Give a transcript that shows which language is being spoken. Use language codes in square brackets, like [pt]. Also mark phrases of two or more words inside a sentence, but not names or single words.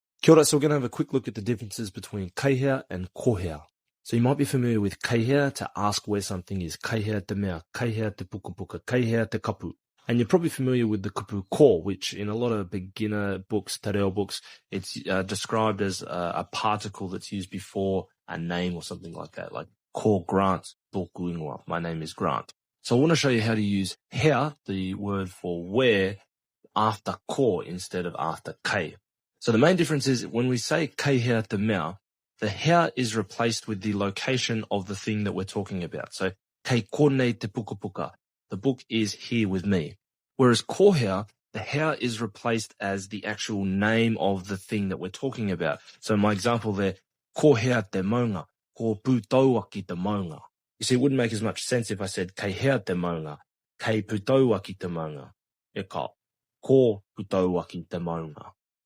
[mi] Kia ora, [en] so we're going to have a quick look at the differences between [mi] Kei Hea [en] and [mi] Ko Hea. [en] So you might be familiar with [mi] Kei Hea, [en] to ask where something is. [mi] Kei Hea te mea, Kei Hea te pukapuka, Kei Hea te kapu. [en] And you're probably familiar with the kupu ko, which in a lot of beginner books, [mi] te reo [en] books, it's described as a particle that's used before a name or something like that, like [mi] ko Grant, tōku ingoa, [en] my name is Grant. So I want to show you how to use hea, the word for where, after ko instead of after kei. So the main difference is when we say [mi] Kei Hea te mea, [en] the hea is replaced with the location of the thing that we're talking about. [mi] So kei konei te pukapuka, [en] the book is here with me. [mi] Whereas Ko Hea, [en] the hea is replaced as the actual name of the thing that we're talking about. So my example there, [mi] Ko Hea te maunga, ko pūtaua ki te maunga. [en] You see, it wouldn't make as much sense if I said [mi] Kei Hea te maunga, kei pūtaua ki te maunga. E ka, ko pūtaua ki te maunga.